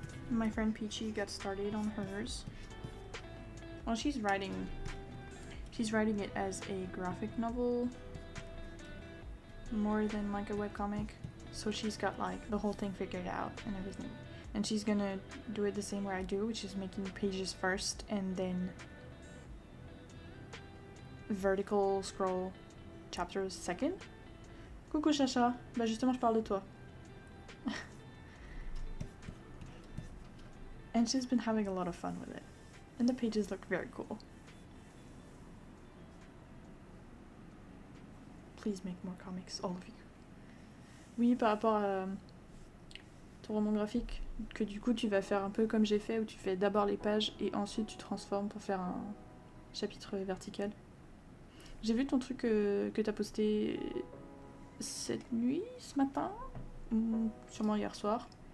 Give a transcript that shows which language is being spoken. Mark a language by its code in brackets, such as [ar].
[en] My friend Peachy got started on hers. Well, she's writing it as a graphic novel more than like a webcomic. So she's got like the whole thing figured out and everything. And she's gonna do it the same way I do, which is making pages first and then vertical scroll chapters second. [fr] Coucou Chacha, bah justement je parle de toi. [en] And she's been having a lot of fun with it. And the pages look very cool. Please make more comics, all of you. [fr] Oui, par rapport à ton roman graphique, que du coup tu vas faire un peu comme j'ai fait, où tu fais d'abord les pages et ensuite tu transformes pour faire un chapitre vertical. J'ai vu ton truc que t'as posté cette nuit, ce matin, ou sûrement hier soir.